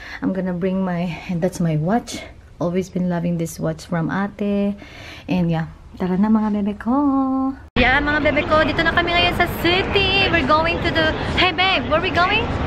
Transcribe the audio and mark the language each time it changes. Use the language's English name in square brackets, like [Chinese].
[English] I'm gonna bring and that's my watch. Always been loving this watch from ate. [Filipino] And yeah, tara na mga bebe ko. Yeah, mga bebe ko, dito na kami ngayon sa city. [English] We're going to hey babe, where are we going?